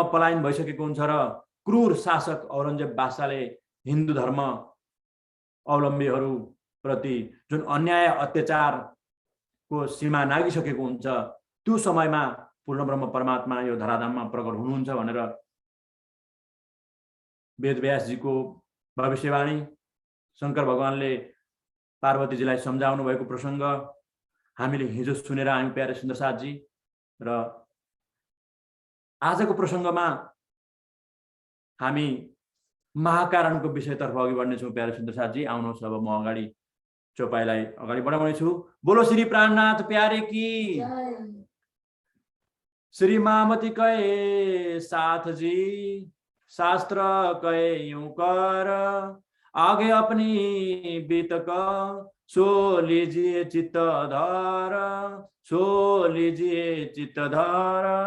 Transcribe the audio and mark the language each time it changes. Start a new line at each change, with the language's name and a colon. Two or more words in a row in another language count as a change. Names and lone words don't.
Nepali: पलायन भइसकेको हुन्छ र क्रूर शासक औरंगजेब बादशाहले हिन्दू धर्म अवलम्बीहरू प्रति जुन अन्याय अत्याचारको सीमा नागिसकेको हुन्छ, त्यो समयमा पूर्ण ब्रह्म परमात्मा यो धराधाममा प्रकट हुनुहुन्छ भनेर वेदव्यासजीको भविष्यवाणी, शंकर भगवानले पार्वतीजीलाई सम्झाउनु भएको प्रसंग हामीले हिजो सुनेर आयौं प्यारे सुन्दरसाथजी। र आजको प्रसंगमा हामी महाकारणको विषयतर्फ अघि बढ्नेछौँ प्यारे सुन्दरसाथजी। आउनुहोस् अब म अगाडि चौपाईलाई अगाडि बढाउनेछु।
Hindi: बोलो श्री प्राणनाथ प्यारे की, श्री मामती कहे साथ जी, शास्त्र कहे यूं कर, आगे अपनी बीतक सो लीजिए चित्तधार, सो लीजिए चित्तधार।